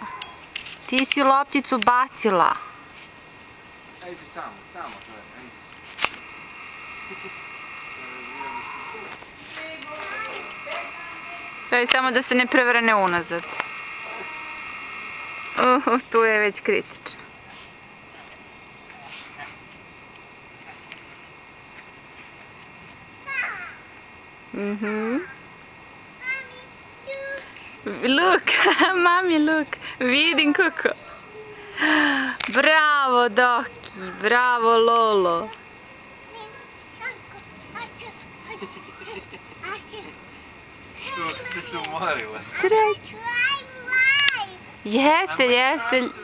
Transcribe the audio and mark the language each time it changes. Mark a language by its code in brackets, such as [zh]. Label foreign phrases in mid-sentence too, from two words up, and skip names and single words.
[sr] Ti si lopticu bacila. Ajde, samo to je, ajde. Daj samo da se ne prevrne unazad. Tu je već kritično. [en] Look, mami, look. [sr] Vidim, kuku. Bravo, Doki. Bravo, Lolo. Kako si se umorila. Sreću. Jeste, jeste.